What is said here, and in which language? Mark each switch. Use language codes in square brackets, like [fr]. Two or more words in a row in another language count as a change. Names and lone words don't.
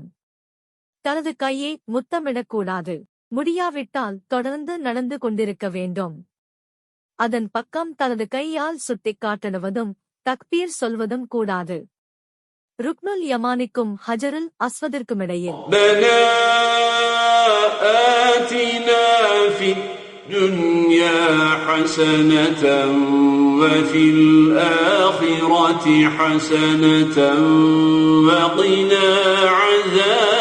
[ta] தனது கையை முத்தமிடக்கூடாது. முடியாவிட்டால் தொடர்ந்து நடந்து கொண்டிருக்க வேண்டும். அதன் பக்கம் தனது கையால் சுட்டிக் காட்டுவதும் தக்பீர் சொல்வதும் கூடாது. ருக்னுல் யமானிக்கும் ஹஜருல் அஸ்வதிற்குமிடையில் [ar] آتنا في الدنيا حسنة وفي الآخرة حسنة وقنا عذاب